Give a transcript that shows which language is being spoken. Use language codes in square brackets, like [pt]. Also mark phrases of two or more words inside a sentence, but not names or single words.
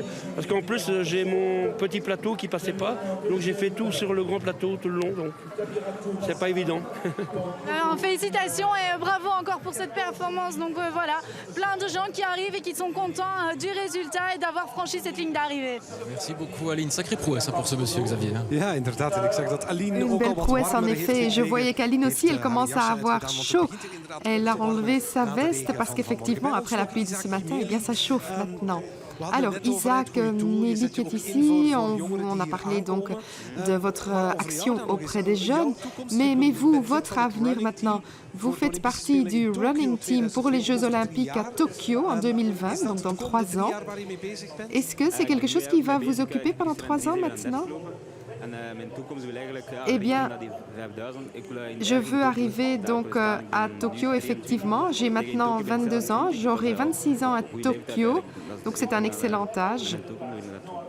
[fr] Parce qu'en plus, j'ai mon petit plateau qui passait pas. Donc j'ai fait tout sur le grand plateau tout le long. Donc c'est pas évident. Alors, félicitations et bravo encore pour cette performance. Donc voilà, plein de gens qui arrivent et qui sont contents du résultat et d'avoir franchi cette ligne d'arrivée. Merci beaucoup Aline. Sacrée prouesse pour ce monsieur, Xavier. [nl] Ja, inderdaad. En ik zag dat Aline [fr] Une [nl] ook [fr] belle [nl] al wat [fr] prouesse en [nl] warmer [fr] effet. [nl] heeft [fr] Et je [nl] gekregen. [fr] voyais qu'Aline aussi, elle commence à avoir chaud. Elle a [nl] Heeft [fr] enlevé sa [nl] een aantal [fr] veste [nl] regen [fr] parce [nl] van [fr] qu'effectivement, [nl] vanmorgen. [fr] après la pluie de ce matin, eh bien, ça chauffe maintenant. [nl] We hadden [fr] Alors, [nl] net over [fr] Isaac, [nl] het goede doel. Je [fr] Nelly [nl] zet [fr] qui [nl] je [fr] est [nl] ook in [fr] ici, [nl] voor [fr] on [nl] jongeren [fr] a [nl] die [fr] parlé [nl] hier [fr] donc [nl] aankomen. [fr] de votre [nl] Maar over [fr] action [nl] jou dan nog [fr] auprès [nl] eens. [fr] des jeunes. [nl] Jouw toekomstige [fr] Mais vous, [nl] doel, [fr] votre [nl] van het [fr] avenir [nl] running [fr] maintenant, [nl] team [fr] vous [nl] voor de [fr] faites [nl] Olympische [fr] partie [nl] Spelen in [fr] du [nl] Tokio [en] running team [fr] pour les Jeux [nl] 2020 [fr] Olympiques à Tokyo en 2020, [nl] Is dat [fr] donc dans [nl] de [fr] 3 [nl] komende [fr] ans. [nl] 3 jaar waar je mee bezig bent? [fr] Est-ce que c'est quelque chose qui va vous occuper pendant 3 ans maintenant? Eh bien, je veux arriver donc à Tokyo, effectivement. J'ai maintenant 22 ans, j'aurai 26 ans à Tokyo, donc c'est un excellent âge.